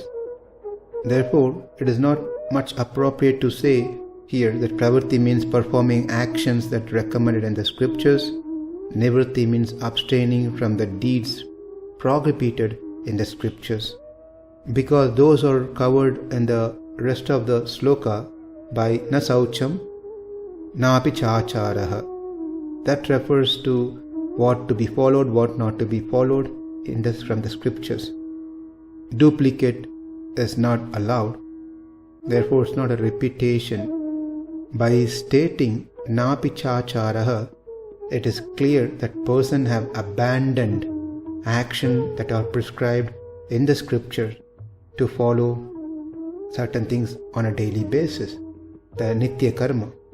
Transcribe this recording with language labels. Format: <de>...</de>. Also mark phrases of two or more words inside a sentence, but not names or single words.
<en>Therefore, it is not much appropriate to say here that pravṛtti means performing actions that recommended in the scriptures. nivṛtti means abstaining from the deeds prohibited in the scriptures. Because those are covered in the rest of the sloka, by</en> <sa>na śaucaṁ, nāpi cācāro.</sa> <en>That refers to what to be followed, what not to be followed from the scriptures. Duplicate is not allowed, therefore it's not a repetition. By stating</en> <sa>nāpi cācāro,</sa> <en>it is clear that person have abandoned action that are prescribed in the scripture to follow certain things on a daily basis, the</en> <sa>nitya karma.</sa>